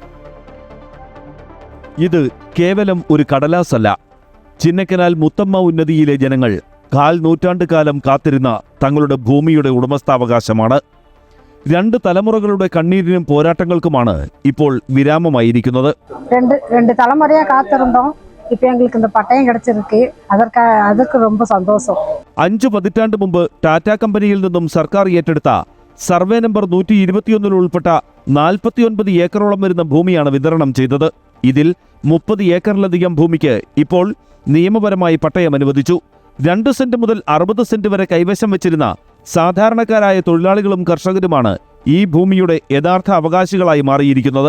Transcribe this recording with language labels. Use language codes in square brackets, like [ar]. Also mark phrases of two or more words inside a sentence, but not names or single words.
[ml] ഇത് കേവലം ഒരു കടലാസല്ല. ചിന്നക്കനാൽ മുത്തമ്മ ഉന്നതിയിലെ ജനങ്ങൾ കാൽനൂറ്റാണ്ട് കാലം കാത്തിരുന്ന തങ്ങളുടെ ഭൂമിയുടെ ഉടമസ്ഥാവകാശമാണ്. 2 തലമുറകളുടെ കണ്ണീരിനും പോരാട്ടങ്ങൾക്കുമാണ് ഇപ്പോൾ വിരാമമായിരിക്കുന്നത്. [ta] ரெண்டு தலைமுறையா காத்திருந்தோம். இப்போ எங்களுக்கு இந்த பட்டயம் கிடைச்சிருக்கு. அதற்கு ரொம்ப சந்தோஷம். [ml] 5 പതിറ്റാണ്ട് മുമ്പ് ടാറ്റ കമ്പനിയിൽ നിന്നും സർക്കാർ ഏറ്റെടുത്ത സർവേ നമ്പർ 121 ഉൾപ്പെട്ട 49 ഏക്കറോളം വരുന്ന ഭൂമിയാണ് വിതരണം ചെയ്തത്. ഇതിൽ 30 ഏക്കറിലധികം ഭൂമിക്ക് ഇപ്പോൾ നിയമപരമായി പട്ടയം അനുവദിച്ചു. 2 സെന്റ് മുതൽ 60 സെന്റ് വരെ കൈവശം വെച്ചിരുന്ന സാധാരണക്കാരായ തൊഴിലാളികളും കർഷകരുമാണ് ഈ ഭൂമിയുടെ യഥാർത്ഥ അവകാശികളായി മാറിയിരിക്കുന്നത്.